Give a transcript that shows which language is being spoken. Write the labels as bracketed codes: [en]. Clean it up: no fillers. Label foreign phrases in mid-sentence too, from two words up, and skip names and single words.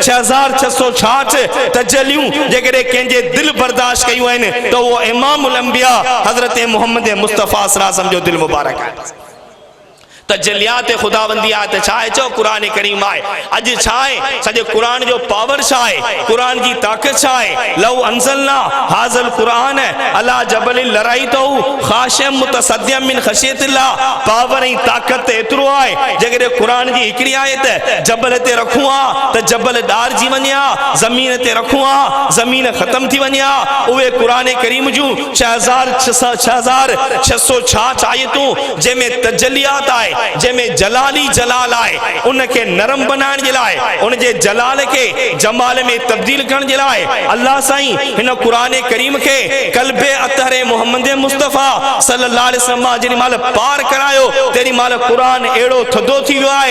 [sd] 6666 तजलियूं जेकॾहिं कंहिंजे दिलि बर्दाश्त कयूं आहिनि त उहो इमामुल अंबिया हज़रत मोहम्मद मुस्तफ़ा [ar] صلى الله عليه وسلم [sd] जो दिलि मुबारक आहे। तजलियात ख़ुदावंदी आहे त छा आहे? चओ क़ुरान करीम आहे। अॼु छा आहे? सॼे क़ुरान जो पावर छा आहे? क़ुरान जी ताक़त छा आहे? [ar] لو أنزلنا هذا القرآن على جبل لرأيته خاشعا متصدعا من خشية الله. [sd] पावर ऐं ताक़त एतिरो आहे, जेकॾहिं क़ुरान जी हिकिड़ी आयत जबल ते रखूं हा त जबल ॾारजी वञे हा, ज़मीन ते रखूं हा ज़मीन ख़तम थी वञे हा। उहे क़ुरान करीम जूं 6666 आयतूं जंहिंमें तजलियात आहे, जंहिंमें जलाली जलाल आहे, उनखे नरम बनाइण जे लाइ, उनजे जलाल खे जमाल में तब्दील करण जे लाइ अल्लाह साईं हिन क़ुरान करीम खे क़ल्बे अतहरे मोहम्मद मुस्तफ़ा [ar] صلى الله عليه وسلم [sd] जेॾी महिल पार करायो, तेॾी महिल क़ुरान अहिड़ो थधो थी वियो आहे।